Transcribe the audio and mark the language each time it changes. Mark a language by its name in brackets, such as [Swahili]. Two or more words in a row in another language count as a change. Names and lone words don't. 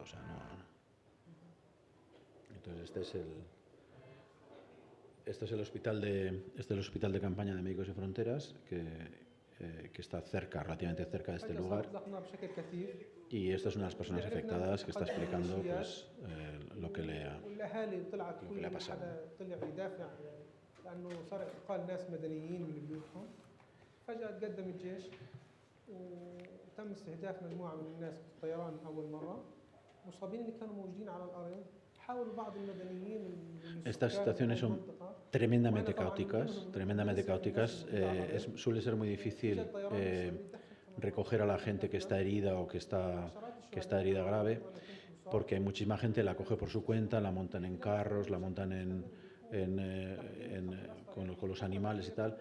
[Spanish] O sea, Entonces, este es el hospital de campaña de Médicos Sin Fronteras, que está cerca, relativamente cerca de este lugar. Y esta es una de las personas afectadas que está explicando pues, lo que le ha pasado. [Arabic] وتم استهداف مجموعة من الناس بالطيران أول مرة مصابين اللي كانوا موجودين على الأرض حاولوا بعض المدنيين. [Spanish] Estas situaciones son tremendamente caóticas. Suele ser muy difícil recoger a la gente que está herida o que está herida grave, porque muchísima gente la coge por su cuenta, la montan en carros, la montan con los animales y tal.